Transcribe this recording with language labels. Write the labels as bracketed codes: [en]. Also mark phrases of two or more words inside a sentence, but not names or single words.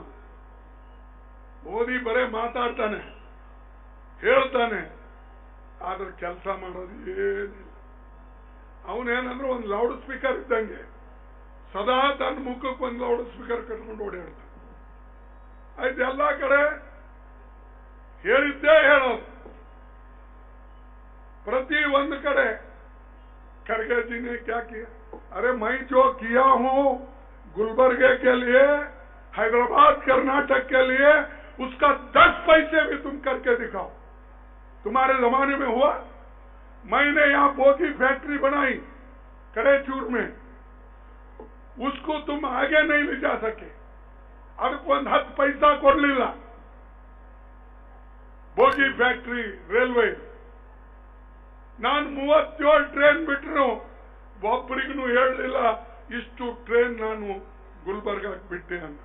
[kn] ಮೋದಿ ಬರೇ ಮಾತಾಡ್ತಾನೆ, ಹೇಳ್ತಾನೆ, ಆದ್ರೆ ಕೆಲಸ ಮಾಡೋದು ಏನಿಲ್ಲ. ಅವನೇನಂದ್ರೆ ಒಂದು [en] loud speaker [kn] ಇದ್ದಂಗೆ ಸದಾ ತನ್ನ ಮುಖಕ್ಕೆ ಒಂದು [en] loud speaker [kn] ಕಟ್ಕೊಂಡು ಓಡಾಡ್ತಾನೆ. ಆಯ್ತು, ಎಲ್ಲಾ ಕಡೆ ಹೇಳಿದ್ದೇ ಹೇಳೋದು. ಪ್ರತಿ ಒಂದು ಕಡೆ [hi] खड़गे जी ने क्या किया? अरे मैं जो किया हूं गुलबर्गे के लिए, हैदराबाद कर्नाटक के लिए, उसका 10 पैसे भी तुम करके दिखाओ. तुम्हारे जमाने में हुआ? मैंने यहाँ [en] bogie factory [hi] बनाई कड़ेचूर में, उसको तुम आगे नहीं ले जा सके. [kn] ಅದಕ್ಕೆ ಒಂದು 10 ಪೈಸಾ ಕೊಡ್ಲಿಲ್ಲ. [en] bogie factory railway [kn] ನಾನು 37 ಟ್ರೈನ್ ಬಿಟ್ಟರು, ಒಬ್ಬರಿಗೂ ಹೇಳಲಿಲ್ಲ ಇಷ್ಟು ಟ್ರೈನ್ ನಾನು ಗುಲ್ಬರ್ಗಾಕ್ ಬಿಟ್ಟೆ ಅಂತ.